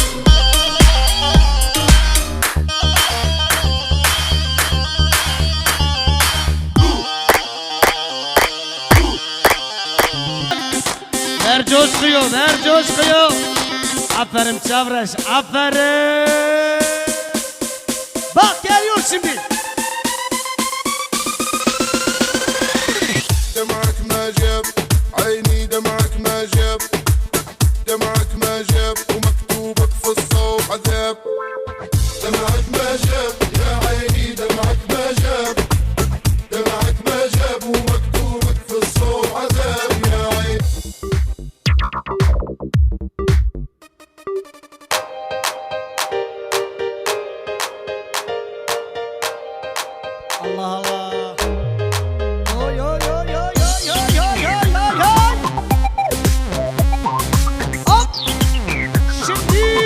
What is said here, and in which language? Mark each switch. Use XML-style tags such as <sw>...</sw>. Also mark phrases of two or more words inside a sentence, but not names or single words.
<tr>Ver coşkuyu, ver coşkuyu. Aferin Çavreş, aferin. Bak geliyor şimdi.</tr> <ar>دمعك ما جاب عيني دمعك ما جاب دمعك ما جاب ومكتوبك في الصوب عذاب دمعك ما جاب يا عيني دمعك ما جاب دمعك ما جاب ومكتوبك في الصوب عذاب يا عيني</ar> <tr>Allah Allah. Oy oy oy oy oy oy oy oy oy oy. Hop. Şimdi.</tr>